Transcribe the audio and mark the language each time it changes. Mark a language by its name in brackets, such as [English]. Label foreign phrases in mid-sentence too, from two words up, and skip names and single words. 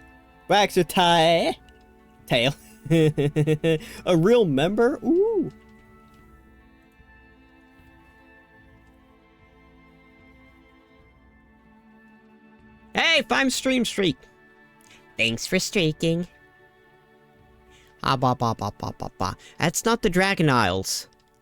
[English] Wags your tail. A real member? Ooh. Hey, 5 stream streak. Thanks for streaking. Ah, ba ba ba ba ba ba. That's not the Dragon Isles.